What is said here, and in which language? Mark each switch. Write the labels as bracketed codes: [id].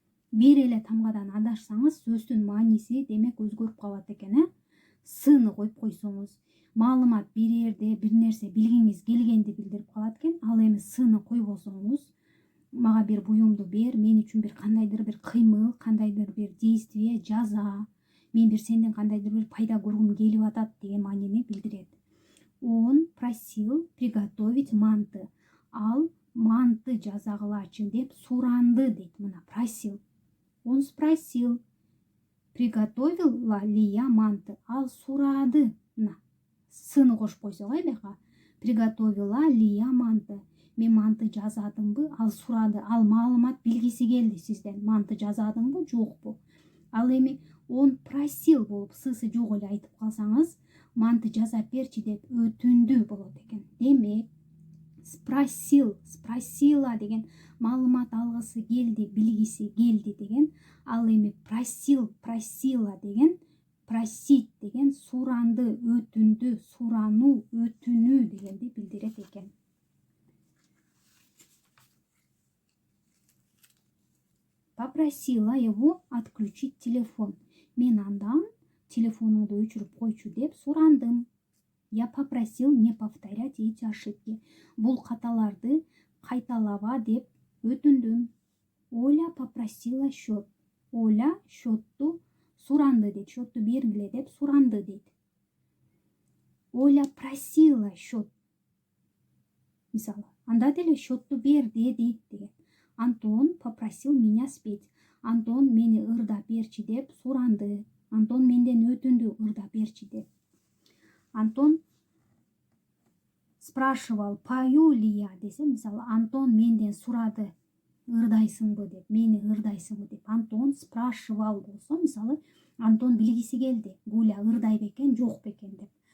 [ky] Бир эле тамгадан адашсаңыз, сөздүн мааниси демек өзгөрүп калат экен, Сыны коюп койсоңуз, маалымат берерде бир нерсе билгиңиз келгенди билдирип калат экен. Ал эми сыны койбосоңуз, мага бир буюмду бер, мен үчүн бир кандайдыр бир кыймыл, кандайдыр бир действие, жаза, мен бир сенден кандайдыр бир пайда көргүм келип атат деген маанини билдирет. [ru] Он просил приготовить манты. [ky] Ал манты жазагылачы деп суранды дейт. Мына просил. [ru] Он спросил, приготовила ли я манты. [ky] Ал сурады. Мына сыны кошуп койсок бияка. [ru] Приготовила ли я манты. [ky] Мен манты жазадымбы? Ал сурады. Ал маалымат билгиси келди сизден. Манты жазадыңбы, жокпу? Ал эми [ru] он просил [ky] болуп сысы жок эле айтып калсаңыз, манты жазап берчи деп өтүндү болот экен. Демек, спросила деген маалымат алгысы келди, билгиси келди деген. Ал эми просила деген, просить деген суранды, өтүндү, сурануу, өтүнүү дегенди билдирет экен. [ru] Попросила его отключить телефон. [ky] Мен андан телефонуңду өчүрүп койчу деп сурандым. [ru] Я попросил не повторять эти ошибки. [ky] Бул каталарды кайталаба деп өтүндүм. [ru] Оля попросила счет. [ky] Оля счетту суранды дейт. Счетту бергиле деп суранды дейт. [ru] Оля просила счет. [ky] Мисалы, анда деле счетту бер деди деген. [ru] Антон попросил меня спеть. [ky] Антон мени ырдап берчи деп суранды. Антон менден өтүндү ырдап берчи деп. [ru] Антон спрашивал, пою ли я [ky] десе, мисалы, Антон менден сурады, ырдайсыңбы деп, мени ырдайсыңбы деп. [ru] Антон спрашивал [ky] болсо, мисалы, Антон билгиси келди, Гуля ырдай бекен, жок бекен деп.